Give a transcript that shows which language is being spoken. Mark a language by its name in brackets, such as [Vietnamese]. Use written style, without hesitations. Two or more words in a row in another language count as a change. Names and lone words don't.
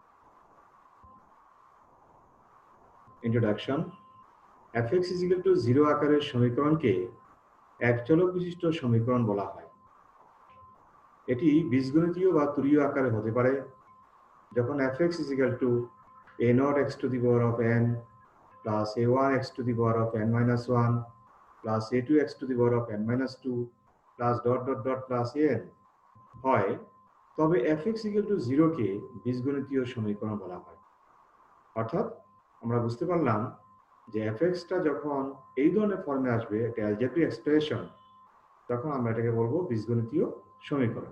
[Bangla] ইন্ট্রোডাকশন। fx = 0 আকারের সমীকরণকে এক চলক বিশিষ্ট সমীকরণ বলা হয়। এটি বীজগণিতীয় বা তুরীয় আকারে হতে পারে যখন fx = a0x⁴n plus a1x⁴n-1 plus a2x⁴n-2 plus ... plus an হয়, তবে fx = 0 কে বীজগণিতীয় সমীকরণ বলা হয়। অর্থাৎ আমরা বুঝতে পারলাম যে fx টা যখন এই ধরনের ফর্মে আসবে, একটা [English] algebraic expression, [Bangla] তখন আমরা এটাকে বলবো বীজগণিতীয় সমীকরণ।